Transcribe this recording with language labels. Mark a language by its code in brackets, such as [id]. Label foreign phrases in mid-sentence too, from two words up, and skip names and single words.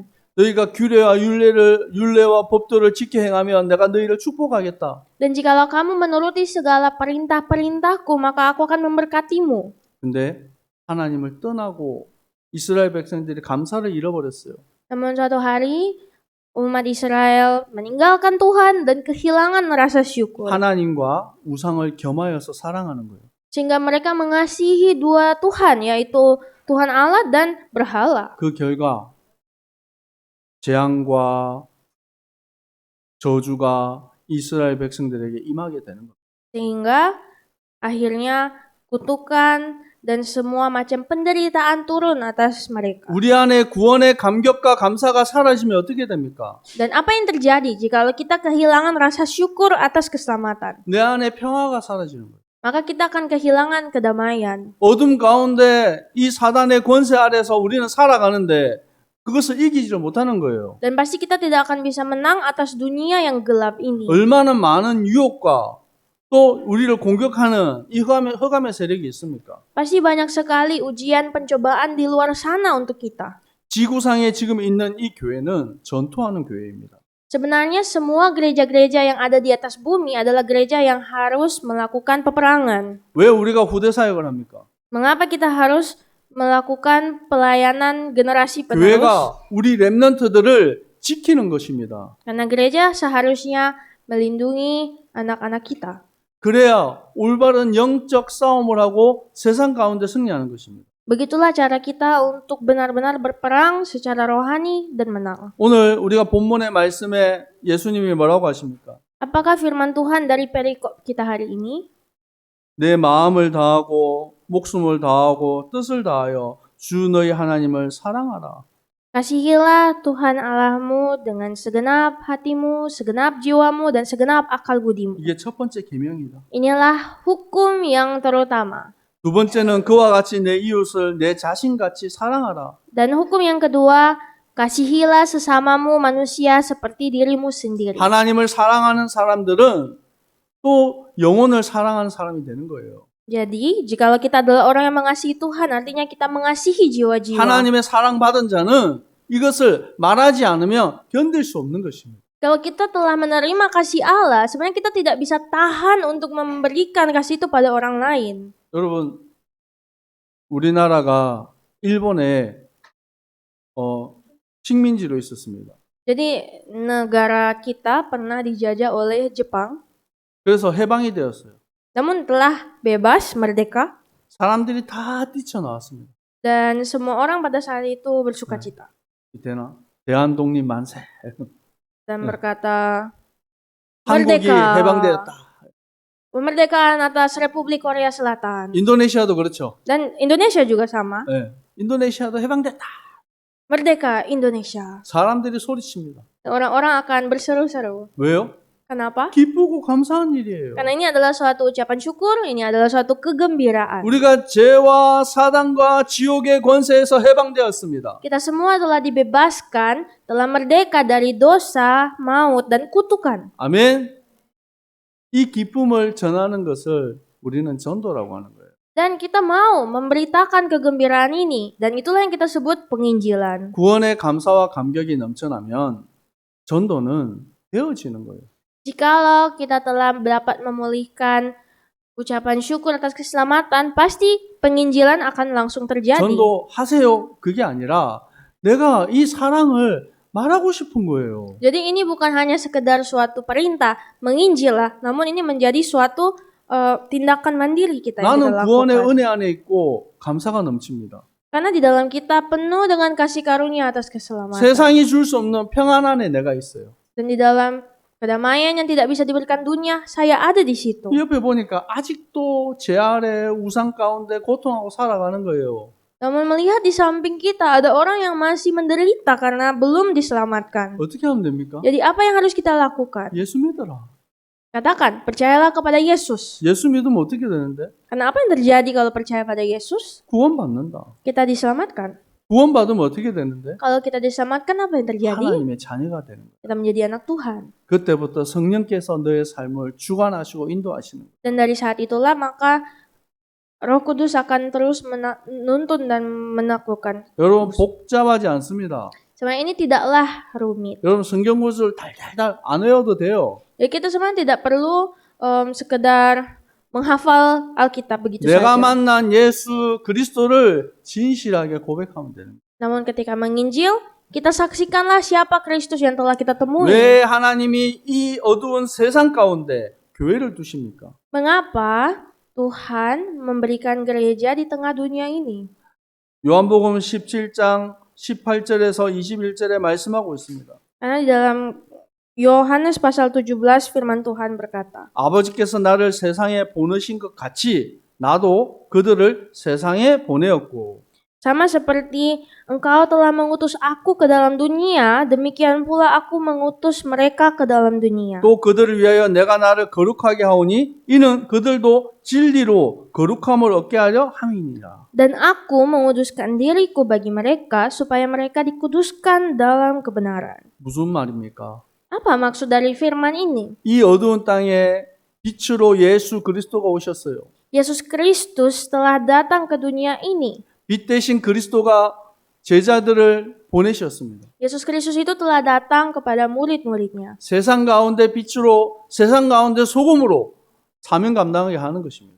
[ko] 너희가 율례와 법도를 지켜 행하면 내가 너희를 축복하겠다. [id] Dan jikalau kamu menuruti segala perintah-perintahku, maka aku akan memberkatimu. [ko] 근데 하나님을 떠나고 이스라엘 백성들이 감사를 잃어버렸어요. [id] Namun suatu hari, umat Israel meninggalkan Tuhan dan kehilangan rasa syukur. [ko] 하나님과 우상을 겸하여서 사랑하는 거예요. [id] Sehingga mereka mengasihi dua Tuhan, yaitu Tuhan Allah dan berhala. [ko] 그 결과 재앙과 저주가 이스라엘 백성들에게 임하게 되는 거예요. [id] Sehingga akhirnya kutukan dan semua macam penderitaan turun atas mereka. [ko] 우리 안에 구원의 감격과 감사가 사라지면 어떻게 됩니까? [id] Dan apa yang terjadi jikalau kita kehilangan rasa syukur atas keselamatan? [ko] 내 안에 평화가 사라지는 거예요. [id] Maka kita akan kehilangan kedamaian. [ko] 어둠 가운데 이 사단의 권세 아래서 우리는 살아가는데 그것을 이기지를 못하는 거예요. [id] Dan pasti kita tidak akan bisa menang atas dunia yang gelap ini. [ko] 얼마나 많은 유혹과 또 우리를 공격하는 이 흑암의 세력이 있습니까? [id] Pasti banyak sekali ujian pencobaan di luar sana untuk kita. [ko] 지구상에 지금 있는 이 교회는 전투하는 교회입니다. [id] Sebenarnya semua gereja-gereja yang ada di atas bumi adalah gereja yang harus melakukan peperangan. [ko] 왜 우리가 후대 사역을 합니까? [id] Mengapa kita harus melakukan pelayanan generasi penerus? [ko] 교회가 우리 렘넌트들을 지키는 것입니다. [id] Karena gereja seharusnya melindungi anak-anak kita. [ko] 그래야 올바른 영적 싸움을 하고 세상 가운데 승리하는 것입니다. [id] Begitulah cara kita untuk benar-benar berperang secara rohani dan menang. [ko] 오늘 우리가 본문의 말씀에 예수님이 뭐라고 하십니까? [id] Apakah firman Tuhan dari perikop kita hari ini? [ko] 내 마음을 다하고 목숨을 다하고 뜻을 다하여 주 너희 하나님을 사랑하라. [id] Kasihilah Tuhan Allahmu dengan segenap hatimu, segenap jiwamu, dan segenap akal budimu. [ko] 이게 첫 번째 계명이다. [id] Inilah hukum yang terutama. [ko] 두 번째는 그와 같이 내 이웃을 내 자신같이 사랑하라. [id] Dan hukum yang kedua, kasihilah sesamamu manusia seperti dirimu sendiri. [ko] 하나님을 사랑하는 사람들은 또 영혼을 사랑하는 사람이 되는 거예요. [id] Jadi, jikalau kita adalah orang yang mengasihi Tuhan, artinya kita mengasihi jiwa-jiwa. [ko] 하나님의 사랑받은 자는 이것을 말하지 않으면 견딜 수 없는 것입니다. [id] Kalau kita telah menerima kasih Allah, sebenarnya kita tidak bisa tahan untuk memberikan kasih itu pada orang lain. [ko] 여러분, 우리나라가 일본에 식민지로 있었습니다. [id] Jadi, negara kita pernah dijajah oleh Jepang, [ko] 그래서 해방이 되었어요. [id] namun telah bebas, merdeka, [ko] 사람들이 다 뛰쳐나왔습니다. [id] dan semua orang pada saat itu bersuka cita. [ko] 되나? 대한독립 만세. [id] Dan berkata, [ko] 한국이 [id] merdeka, [ko] 해방되었다. [id] kemerdekaan atas Republik Korea Selatan. [ko] 인도네시아도 그렇죠. [id] Dan Indonesia juga sama. [ko] 네. 인도네시아도 해방됐다. [id] Merdeka Indonesia. [ko] 사람들이 소리칩니다. [id] Orang-orang akan berseru-seru. [ko] 왜요? [id] Kenapa? [ko] 기쁘고 감사한 일이에요. [id] Karena ini adalah suatu ucapan syukur, ini adalah suatu kegembiraan. [ko] 우리가 죄와 사단과 지옥의 권세에서 해방되었습니다. [id] Kita semua telah dibebaskan, telah merdeka dari dosa, maut, dan kutukan. [ko] 아멘. 이 기쁨을 전하는 것을 우리는 전도라고 하는 거예요. [id] Dan kita mau memberitakan kegembiraan ini, dan itulah yang kita sebut penginjilan. [ko] 구원의 감사와 감격이 넘쳐나면 전도는 되어지는 거예요. [id] Jikalau kita telah dapat memulihkan ucapan syukur atas keselamatan, pasti penginjilan akan langsung terjadi. [ko] 전도하세요. 그게 아니라 내가 이 사랑을 말하고 싶은 거예요. [id] Jadi ini bukan hanya sekedar suatu perintah, menginjillah, namun ini menjadi suatu tindakan mandiri kita yang kita [ko] 나는 구원의 [id] lakukan. [ko] 은혜 안에 있고 감사가 넘칩니다. [id] Karena di dalam kita penuh dengan kasih karunia atas keselamatan. [ko] 세상이 줄 수 없는 평안 안에 내가 있어요. [id] Dan di dalam kedamaian yang tidak bisa diberikan dunia, saya ada di situ. [ko] 옆에 보니까 아직도 죄 아래 우상 가운데 고통하고 살아가는 거예요. [id] Namun melihat di samping kita ada orang yang masih menderita karena belum diselamatkan. [ko] 어떻게 하면 됩니까? [id] Jadi apa yang harus kita lakukan? [ko] 예수 믿어라. [id] Katakan, percayalah kepada Yesus. [ko] 예수 믿으면 어떻게 되는데? [id] Karena apa yang terjadi kalau percaya pada Yesus? [ko] 구원받는다. [id] Kita diselamatkan. [ko] 구원받으면 어떻게 되는데? [id] Kalau kita diselamatkan apa yang terjadi? [ko] 하나님의 자녀가 되는 거예요. [id] Kita menjadi anak Tuhan. [ko] 그때부터 성령께서 너의 삶을 주관하시고 인도하시는 거예요. [id] Dan dari saat itulah maka Roh Kudus akan terus menuntun dan menaklukkan. [ko] 여러분 복잡하지 않습니다. [id] Sebenarnya ini tidaklah rumit. [ko] 여러분 성경 구절을 달달달 안 외워도 돼요. [id] Jadi kita sebenarnya tidak perlu sekedar menghafal Alkitab begitu [ko] 내가 [id] saja. [ko] 만난 예수 그리스도를 진실하게 고백하면 되는 거예요. [id] Namun ketika menginjil, kita saksikanlah siapa Kristus yang telah kita temui. [ko] 왜 하나님이 이 어두운 세상 가운데 교회를 두십니까? [id] Mengapa Tuhan memberikan gereja di tengah dunia ini? [ko] 요한복음 17장 18절에서 21절에 말씀하고 있습니다. [id] Karena di dalam Yohanes pasal 17 firman Tuhan berkata, [ko] 아버지께서 나를 세상에 보내신 것 같이 나도 그들을 세상에 보내었고 [id] sama seperti engkau telah mengutus aku ke dalam dunia, demikian pula aku mengutus mereka ke dalam dunia. [ko] 또 그들을 위하여 내가 나를 거룩하게 하오니 이는 그들도 진리로 거룩함을 얻게 하려 함이니라. [id] Dan aku menguduskan diriku bagi mereka supaya mereka dikuduskan dalam kebenaran. [ko] 무슨 말입니까? [id] Apa maksud dari firman ini? [ko] 이 어두운 땅에 빛으로 예수 그리스도가 오셨어요. [id] Yesus Kristus telah datang ke dunia ini. [ko] 빛 대신 그리스도가 제자들을 보내셨습니다. [id] Yesus Kristus itu telah datang kepada murid-muridnya. [ko] 세상 가운데 빛으로, 세상 가운데 소금으로 사명 감당하게 하는 것입니다.